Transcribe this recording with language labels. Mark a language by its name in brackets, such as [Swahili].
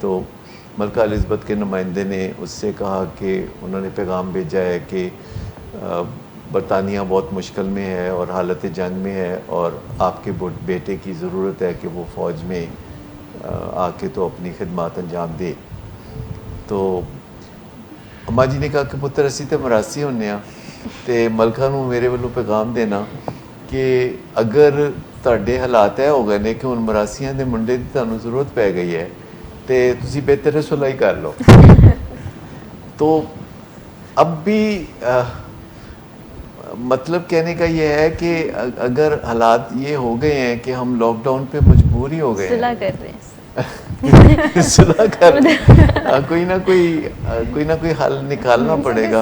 [Urdu] تو ملکہ الزبتھ کے نمائندے نے اس سے کہا کہ انہوں نے پیغام بھیجا ہے کہ برطانیہ بہت مشکل میں ہے اور حالت جنگ میں ہے، اور آپ کے بیٹے کی ضرورت ہے کہ وہ فوج میں آ کے تو اپنی خدمات انجام دے. [Punjabi] تو اماں جی نے کہا کہ پتر اسی تے مراسی ہونے ہاں تے ملکہ نوں میرے والوں پیغام دینا کہ اگر تہاڈے حالات ہو گئے نے کہ ہن مراسیاں دے منڈے دی تانوں ضرورت پی گئی ہے تے تسی بہتر ہے صلح کر لو. [Urdu] تو اب بھی مطلب کہنے کا یہ ہے کہ اگر حالات یہ ہو گئے ہیں کہ ہم لاک ڈاؤن پہ مجبور ہی ہو گئے صلح کر رہے ہیں صلح کر کوئی نہ کوئی حل نکالنا پڑے گا.